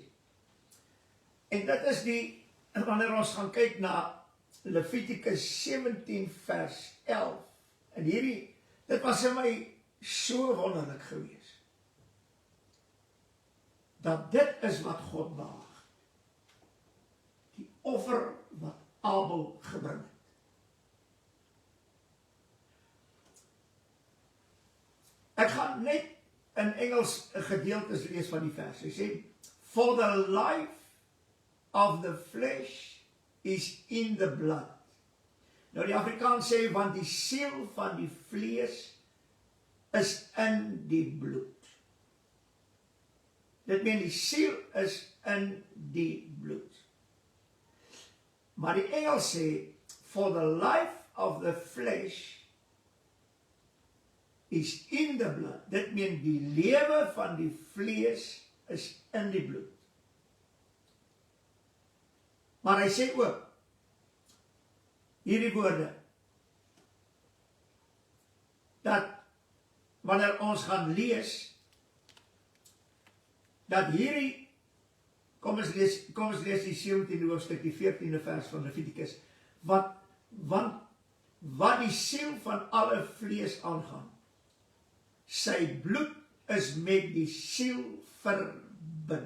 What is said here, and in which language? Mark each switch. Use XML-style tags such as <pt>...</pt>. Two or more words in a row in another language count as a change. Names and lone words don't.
<af>En dit is wanneer ons gaan kyk na Levitikus 17 vers 11, en dit was vir my so wonderlik gewees, dat dit is wat God behaag. Die offer wat Abel gebring het. Ek gaan net in Engels 'n gedeeltes lees van die vers. Hy sê,</af> <en>for the life of the flesh is in the blood,</en> <af>Nou die Afrikaans sê, want die siel van die vlees is in die bloed. Dit meen die siel is in die bloed. Maar die Engels sê,</af> <en>for the life of the flesh is in the blood.</en> <af>Dit meen die lewe van die vlees is in die bloed. Maar hy sê ook, hierdie woorde, dat wanneer ons gaan lees, dat hierdie, kom ons lees die 17de hoofstuk, die 14de vers van Levitikus, wat die siel van alle vlees aangaan, sy bloed is met die siel verbind.</af>